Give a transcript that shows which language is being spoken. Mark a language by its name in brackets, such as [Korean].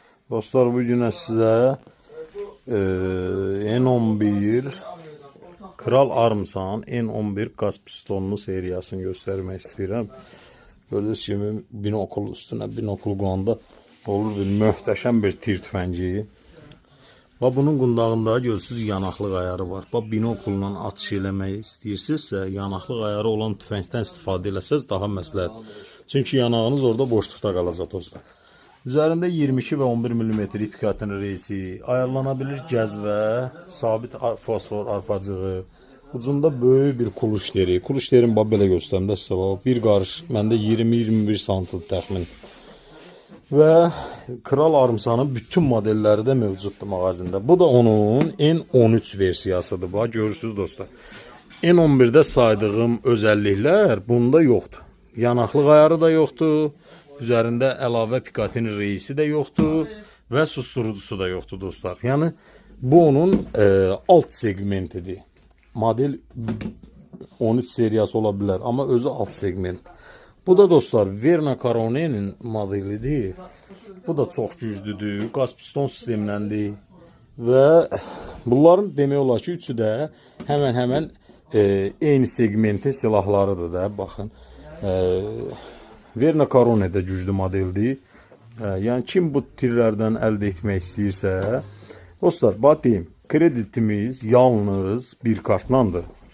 [Turkish] Dostlar bugün size N11 Kral Armsan N11 gaz pistonlu seriyasını göstermek istedim. Gördüğünüz gibi [Azerbaijani] binokul üstüne binokul qonanda olur bir möhtəşəm bir tir tüfəngi. Və bunun qundağında görürsünüz yanaqlıq ayarı var. Və binokulla atış eləmək istəyirsinizsə, yanaqlıq ayarı olan tüfəngdən istifadə eləsəz daha məsləhət. Çünki yanağınız orada boşluqda qalacaq dostlar. Üzərində 22 və 11 mm ipkatin reisi, ayarlanabilir cəzvə, sabit fosfor arpacığı, ucunda böyük bir kuluş deri. Kuluş derin belə göstərim də sizə bax. Bir qarış, məndə 20-21 sm təxmin. Və Kral Armsanın bütün modelləri də mövcuddur mağazində. Bu da onun N13 versiyasıdır. Bax görürsünüz dostlar. N11'də saydığım özəlliklər bunda yoxdur. Yanaqlıq ayarı da yoxdur. Üzərində əlavə Picatinny reisi də yoxdur və susturucusu da yoxdur dostlar. Yəni bu onun alt segmentidir. Model 13 seriyası ola bilər, amma özü alt segment. Bu da dostlar Verna Carone'nin modelidir. Bu da çox güclüdür. Qaz piston sistemləndir. Və bunların demək olar ki, üçü də həmən eyni segmentin silahlarıdır da. Baxın. Verna Carone də güclü modeldir. Yəni kim bu tirlərdən əldə etmək istəyirsə, dostlar, bax deyim, kreditimiz yalnız bir kartlandır.